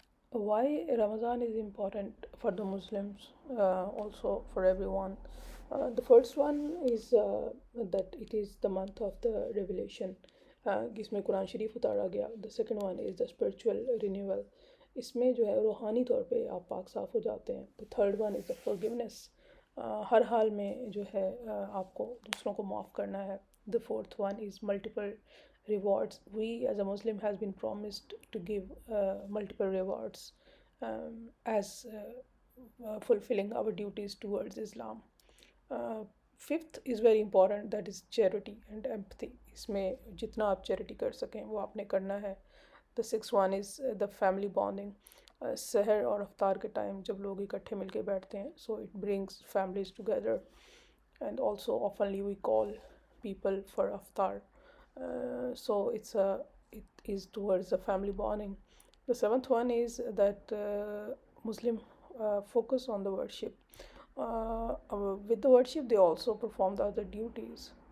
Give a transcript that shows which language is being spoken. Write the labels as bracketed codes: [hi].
[en] Why Ramadan is important for the Muslims, also for everyone. The first one is that it is the month of the revelation, [ur] جس میں قرآن شریف اتارا گیا. [en] The second one is the spiritual renewal. [ur] اس میں جو ہے روحانی طور پہ آپ پاک صاف ہو جاتے ہیں. [en] The third one is the forgiveness. [ur] ہر حال میں جو ہے آپ کو دوسروں کو معاف کرنا ہے. [en] The fourth one is multiple rewards. We as a Muslim has been promised to give multiple rewards as fulfilling our duties towards Islam. Fifth is very important, that is charity and empathy. [ur] اس میں جتنا آپ charity کر سکیں وہ آپ نے کرنا ہے. [en] The sixth one is the family bonding. [ur] سحر اور افطار کے ٹائم جب لوگ اکٹھے مل کے بیٹھتے ہیں, [en] so it brings families together. And also oftenly we call people for iftar. So it is towards the family bonding. The seventh one is that Muslim focus on the worship. With the worship they also perform the other duties.